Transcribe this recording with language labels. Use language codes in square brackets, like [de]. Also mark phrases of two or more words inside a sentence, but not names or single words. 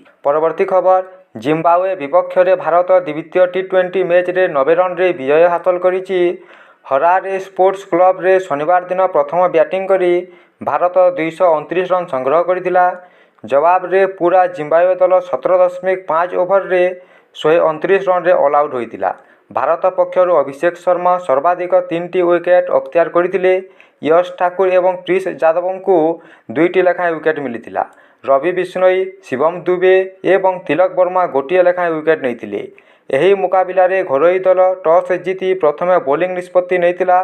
[or] ପରବର୍ତ୍ତୀ ଖବର, ଜିମ୍ବାୱେ ବିପକ୍ଷରେ ଭାରତ ଦ୍ୱିତୀୟ ଟି20 ମ୍ୟାଚରେ 90 ରନରେ ବିଜୟ ହାସଲ କରିଛି। ହରାରେ ସ୍ପୋର୍ଟସ କ୍ଲବରେ ଶନିବାର ଦିନ ପ୍ରଥମ ବ୍ୟାଟିଂ କରି ଭାରତ 229 ରନ ସଂଗ୍ରହ କରିଥିଲା। ଜବାବରେ ପୂରା ଜିମ୍ବାୱେ ଦଳ 17.5 ଓଭରରେ 129 ରନରେ [en] all out [or] ହୋଇଥିଲା। ଭାରତ ପକ୍ଷରୁ ଅଭିଷେକ ଶର୍ମା ସର୍ବାଧିକ 3ଟି ୱିକେଟ୍ ଅକ୍ତିଆର କରିଥିଲେ। ୟଶ ଠାକୁର ଏବଂ କ୍ରିସ୍ ଯାଦବଙ୍କୁ 2ଟି ଲେଖାଏଁ ୱିକେଟ୍ ମିଳିଥିଲା। ରବି ବିଷ୍ଣୋଇ, ଶିବମ ଦୁବେ ଏବଂ ତିଲକ ବର୍ମା ଗୋଟିଏ ଲେଖାଏଁ ୱିକେଟ୍ ନେଇଥିଲେ। ଏହି ମୁକାବିଲାରେ ଘରୋଇ ଦଳ ଟସ୍ ଜିତି ପ୍ରଥମେ ବୋଲିଂ ନିଷ୍ପତ୍ତି ନେଇଥିଲା।